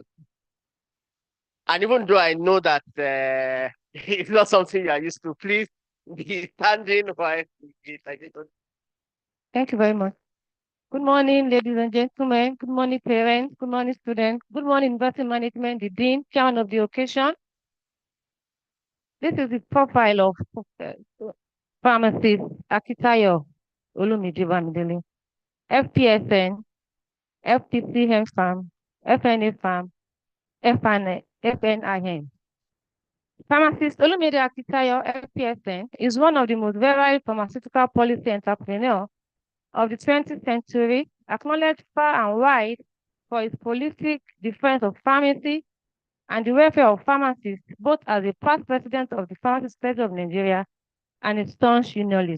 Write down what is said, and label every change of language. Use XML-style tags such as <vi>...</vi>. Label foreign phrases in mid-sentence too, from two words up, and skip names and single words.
<en>And even though I know that it's not something you are used to, please be standing while the citation. Thank you very much. Good morning, ladies and gentlemen. Good morning, parents. Good morning, students. Good morning, university management, the dean, chairman of the occasion. This is the profile of pharmacist Akitayo Olumide, FPSN, FTC Farm, FNA Farm, FNIN. Pharmacist Olumide Akitayo, FPSN, is one of the most virile pharmaceutical policy entrepreneurs of the 20th century, acknowledged far and wide for his prolific defense of pharmacy and the welfare of pharmacists, both as a past president of the Pharmacy Society of Nigeria and a staunch unionist.</en>